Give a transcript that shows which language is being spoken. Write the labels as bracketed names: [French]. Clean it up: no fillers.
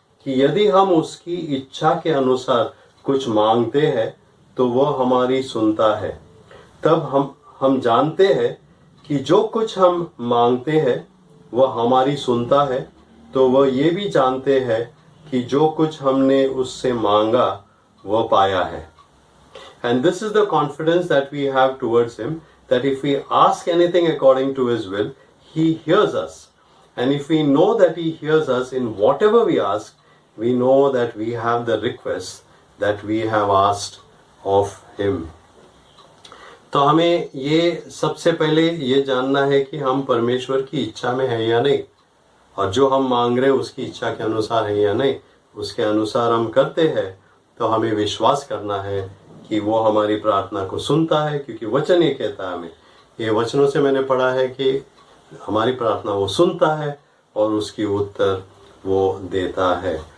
[Hindi] कि यदि हम उसकी इच्छा के अनुसार कुछ मांगते हैं तो वह हमारी सुनता है। तब हम जानते हैं कि जो कुछ हम मांगते हैं वह हमारी सुनता है, तो वह ये भी जानते हैं कि जो कुछ हमने उससे मांगा वह पाया है। [English] And this is the confidence that we have towards him, that if we ask anything according to his will, he hears us. And if we know that he hears us in whatever we ask, we know that we have the request that we have asked of him. [Hindi] तो हमें ये सबसे पहले ये जानना है कि हम परमेश्वर की इच्छा में है या नहीं, और जो हम मांग रहे हैं उसकी इच्छा के अनुसार है या नहीं। उसके अनुसार हम करते हैं तो हमें विश्वास करना है कि वो हमारी प्रार्थना को सुनता है, क्योंकि वचन ये कहता है हमें, ये वचनों से मैंने पढ़ा है कि हमारी प्रार्थना वो सुनता है और उसकी उत्तर वो देता है।